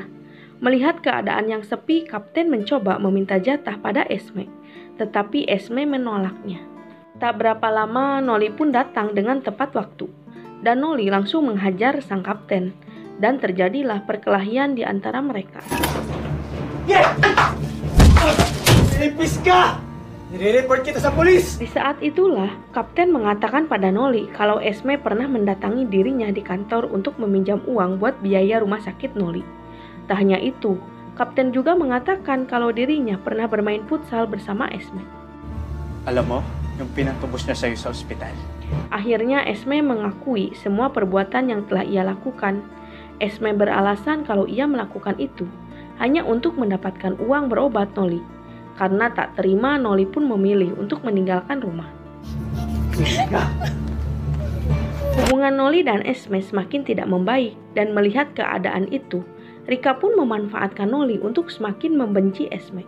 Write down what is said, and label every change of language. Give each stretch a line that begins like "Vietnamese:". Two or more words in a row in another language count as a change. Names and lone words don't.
Indonesian: Melihat keadaan yang sepi, Kapten mencoba meminta jatah pada Esme, tetapi Esme menolaknya. Tak berapa lama, Noli pun datang dengan tepat waktu, dan Noli langsung menghajar sang Kapten, dan terjadilah perkelahian di antara mereka.
Filipino: Ipis ka! Nire-report kita sa polis!
Indonesian: Di saat itulah, Kapten mengatakan pada Noli kalau Esme pernah mendatangi dirinya di kantor untuk meminjam uang buat biaya rumah sakit Noli. Tak hanya itu, Kapten juga mengatakan kalau dirinya pernah bermain futsal bersama Esme.
Filipino: Alam mo, yung pinatubos niya sa'yo sa ospital.
Indonesian: Akhirnya Esme mengakui semua perbuatan yang telah ia lakukan. Esme beralasan kalau ia melakukan itu hanya untuk mendapatkan uang berobat Noli. Karena tak terima, Noli pun memilih untuk meninggalkan rumah. Hubungan Noli dan Esme semakin tidak membaik dan melihat keadaan itu, Rika pun memanfaatkan Noli untuk semakin membenci Esme.